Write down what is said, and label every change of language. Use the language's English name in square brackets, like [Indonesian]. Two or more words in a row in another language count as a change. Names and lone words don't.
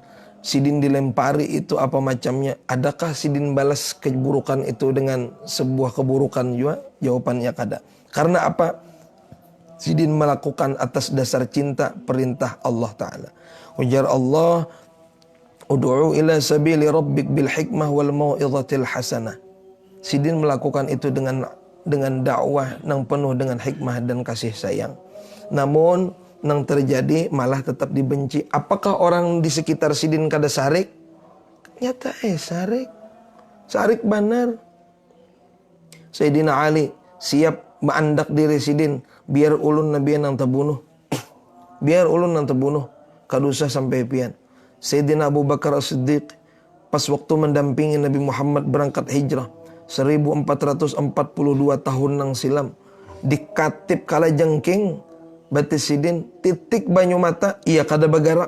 [Indonesian] Sidin dilempari itu apa macamnya. Adakah sidin balas keburukan itu dengan sebuah keburukan juga? Jawabannya kada. Karena apa? Sidin melakukan atas dasar cinta perintah Allah Ta'ala. [Arabic] Ujar Allah, ادعُ إلى سبيل ربك بالحكمة والموعظة الحسنة. [Indonesian] Sidin melakukan itu dengan dakwah yang penuh dengan hikmah dan kasih sayang. Namun yang terjadi malah tetap dibenci. [Banjar] Apakah orang di sekitar sidin kada sarik? Nyata sarik. Sarik benar. Sayyidina Ali siap menandak diri sidin biar ulun nabi yang terbunuh. Biar ulun yang terbunuh. Kadusa sampai pian. Sayyidina Abu Bakar As-Siddiq pas waktu mendampingi Nabi Muhammad berangkat hijrah 1442 tahun nang silam dikatip kala jengking batis sidin titik banyu mata ia kada bagarak.